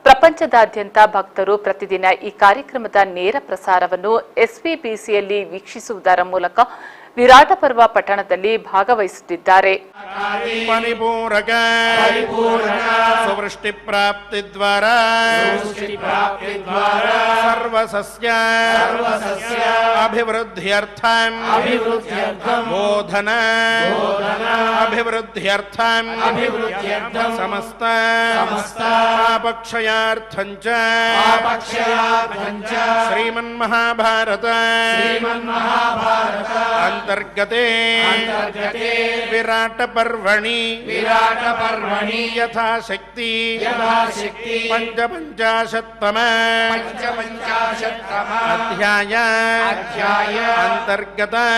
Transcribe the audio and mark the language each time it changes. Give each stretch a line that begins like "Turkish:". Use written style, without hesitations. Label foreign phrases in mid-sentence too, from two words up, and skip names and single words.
Kannada: ಪ್ರಪಂಚದಾದ್ಯಂತ ಭಕ್ತರು ಪ್ರತಿದಿನ ಈ ಕಾರ್ಯಕ್ರಮದ ನೇರ ಪ್ರಸಾರವನ್ನು ಎಸ್ವಿಬಿಸಿಯಲ್ಲಿ ವೀಕ್ಷಿಸುವುದರ ಮೂಲಕ ವಿರಾಟ ಪರ್ವ ಪಠಣದಲ್ಲಿ ಭಾಗವಹಿಸುತ್ತಿದ್ದಾರೆ.
Sanskrit: ಪರಿಪೂರಕ ಸುವೃಷ್ಟಿ ಪ್ರಾಪ್ತಿ ದ್ವಾರ ಸರ್ವಸಸ್ಯ ಅಭಿವೃದ್ಧ್ಯರ್ಥಂ ಬೋಧನ ಅಭಿವೃದ್ಧ್ಯರ್ಥಂ ಸಮಸ್ತ ಪಾಪಕ್ಷಯಾರ್ಥಂ ಚ ಶ್ರೀಮನ್ಮಹಾಭಾರತ अंतर्गते विराट पर्वणि यथाशक्ति पंचपंचाशत्तम अध्याय अंतर्गत